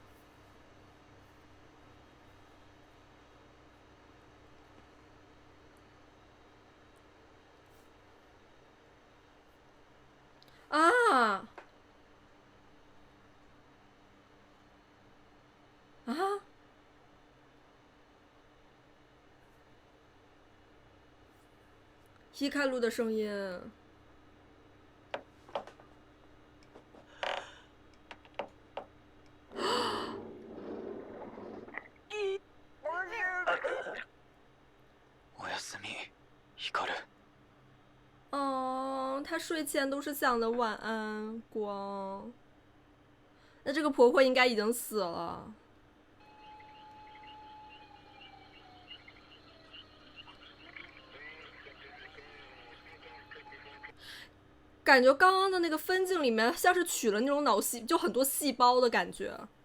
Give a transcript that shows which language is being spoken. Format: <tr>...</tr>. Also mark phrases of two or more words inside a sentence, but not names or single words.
<zh>啊啊！希卡路的声音。</zh> <ja>おやすみ、ヒカル。</ja> <zh>哦，她睡前都是想的晚安光。那这个婆婆应该已经死了。感觉刚刚的那个分镜里面像是取了那种脑细，就很多细胞的感觉。</zh>